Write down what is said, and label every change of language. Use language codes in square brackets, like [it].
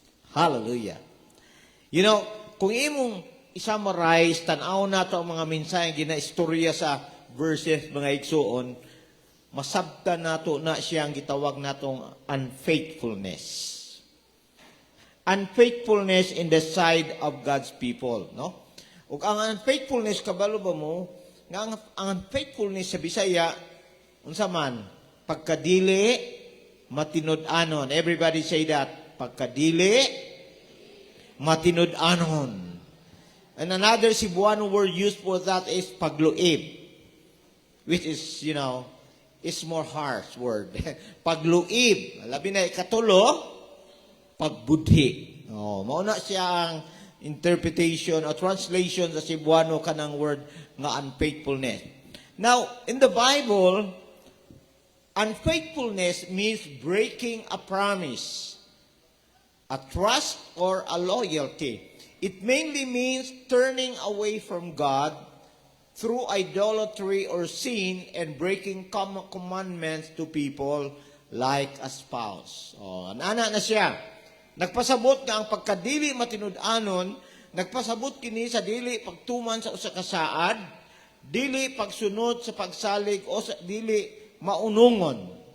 [ceb] Hallelujah. [en] You know, [ceb] kung imong isummarize, tanaw na ito ang mga mensahe gina-istorya sa verses, mga igsuon, masabta nato na siyang gitawag natong unfaithfulness. [en] Unfaithfulness in the side of God's people, no? [ceb] Ug ang unfaithfulness kabalo ba mo nga ang unfaithfulness sa Bisaya unsa man pagkadili matinud-anon. [en] Everybody say that. [ceb] Pagkadili matinud-anon. [en] And another Cebuano word used for that is [ceb] pagluib, [en] which is, you know, is more harsh word. [ceb] Pagluib, labi na ikatulo, pagbudhi. Oh, mauna siya ang interpretation or translation sa Cebuano kanang word nga unfaithfulness. [en] Now, in the Bible, unfaithfulness means breaking a promise, a trust, or a loyalty. It mainly means turning away from God through idolatry or sin and breaking commandments to people like a spouse. [ceb] Oh, ana na siya. Nagpasabot nga ang pagkadili matinud-anon, nagpasabot kini sa dili pagtuman sa usa ka saad, dili pagsunod sa pagsalig o sa dili maunungon.